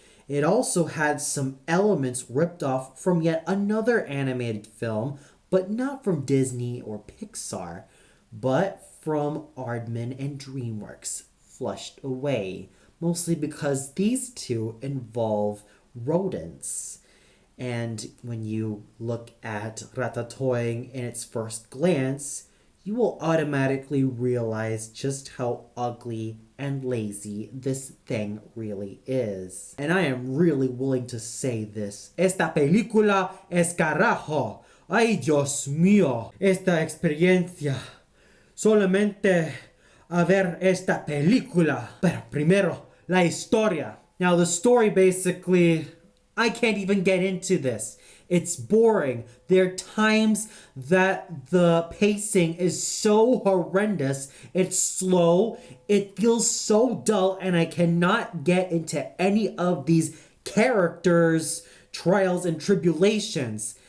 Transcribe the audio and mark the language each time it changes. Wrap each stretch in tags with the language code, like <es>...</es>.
<en>It also had some elements ripped off from yet another animated film, but not from Disney or Pixar, but from Aardman and DreamWorks, flushed away, mostly because these two involve rodents. And when you look at Ratatoing in its first glance, you will automatically realize just how ugly and lazy this thing really is. And I am really willing to say this.</en> <es>Esta película es carajo. Ay, Dios mío. Esta experiencia. Solamente a ver esta película. Pero primero, la historia.</es> <en>Now, the story basically, I can't even get into this. It's boring. There are times that the pacing is so horrendous. It's slow. It feels so dull, and I cannot get into any of these characters' trials and tribulations.</en>